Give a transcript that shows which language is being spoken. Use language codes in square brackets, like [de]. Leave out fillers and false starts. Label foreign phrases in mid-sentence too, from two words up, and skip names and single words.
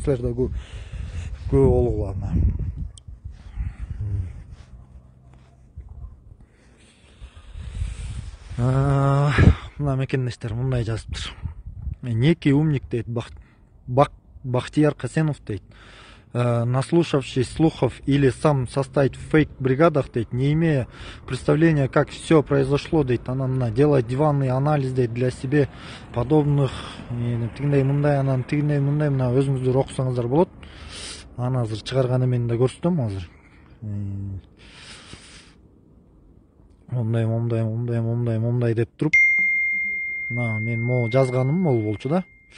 [ky] Силер да көп болгула мына. Мына мекендештер мындай жазыптыр. [ru] Некий умник дейт, Бахтияр Касенов дейт. Наслушавшись слухов или сам состоять в фейк-бригадах, дейт, не имея представления, как все произошло, дейт, она делает диванный анализ, дейт, для себе подобных, [ky] тигиндей мындай, анан тигиндей мындай, мына өзүңүздөр окусаңыздар болот. Аны азыр чыгарган эмени да көрсөтөм азыр. Момдай деп туруп, мына мен могу жазганым могу болчу да.